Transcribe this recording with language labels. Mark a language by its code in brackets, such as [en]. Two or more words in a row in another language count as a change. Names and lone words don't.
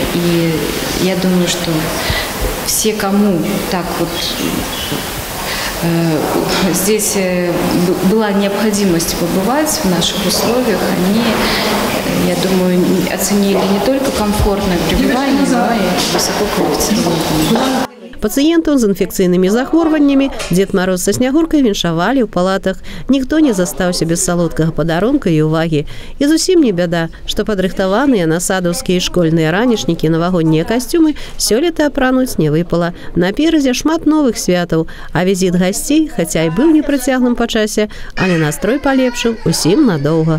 [ru] И я думаю, что все, кому так вот здесь была необходимость побывать в наших условиях, они, я думаю, оценили не только комфортное пребывание, но и высококвалифицированное. Пациентов с [be] инфекційнымі захворваннямі Дзед Мароз са Снягуркай віншавалі ў палатах. Ніхто не застаўся без салодкага падарунка і ўвагі. І зусім не бяда, што падрыхтаваныя на садаўскія і школьныя ранішнікі навагоднія касцюмы сёлета апрануць не выпала. Наперадзе шмат новых святаў, а візіт гасцей, хаця і быў непрацяглым па часе, але настрой палепшыў усім надоўга.